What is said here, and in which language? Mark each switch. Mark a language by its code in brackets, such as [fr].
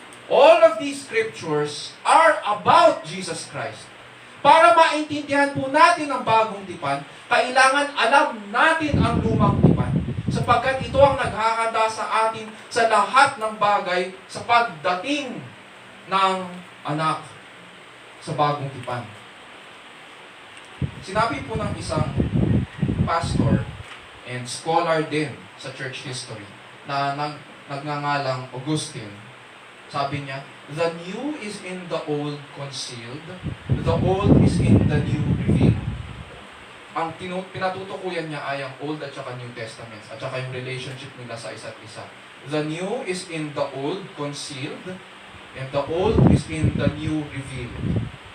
[en] All of these scriptures are about Jesus Christ. [tl] Para maintindihan po natin ang bagong tipan, kailangan alam natin ang lumang tipan. Sapagkat ito ang naghahanda sa atin sa lahat ng bagay sa pagdating ng anak sa bagong tipan. Sinabi po ng isang pastor and scholar din sa church history na nagngangalang Augustine. Sabi niya, [en] the new is in the old concealed, the old is in the new revealed. [tl] Ang pinatutukuyan niya ay ang Old at saka New Testaments at saka yung relationship nila sa isa't isa. [en] The new is in the old concealed, and the old is in the new revealed.